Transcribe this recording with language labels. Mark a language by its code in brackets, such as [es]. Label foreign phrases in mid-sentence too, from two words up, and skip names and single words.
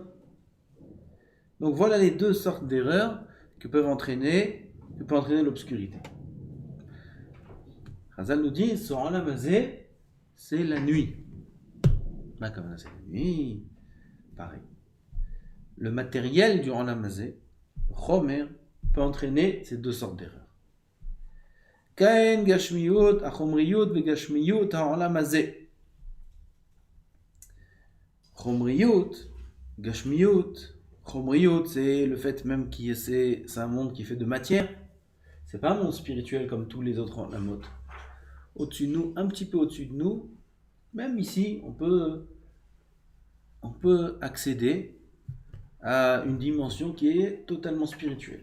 [fr] Donc voilà les deux sortes d'erreurs que peut entraîner l'obscurité. Chazal nous dit, ce [he] עולם הזה, [fr] c'est la nuit. Là, comme là, c'est la nuit, pareil. Le matériel du [he] עולם הזה, [fr] Chomer, peut entraîner ces deux sortes d'erreurs. [he] כאן גשמיות, החומריות, וגשמיות, העולם הזה. [fr] Chomriyut, [he] גשמיות, חומריות, [fr] c'est le fait même c'est un monde qui fait de matière. C'est pas un monde spirituel comme tous les autres olamot. Au-dessus de nous, un petit peu au-dessus de nous, même ici, on peut accéder à une dimension qui est totalement spirituelle.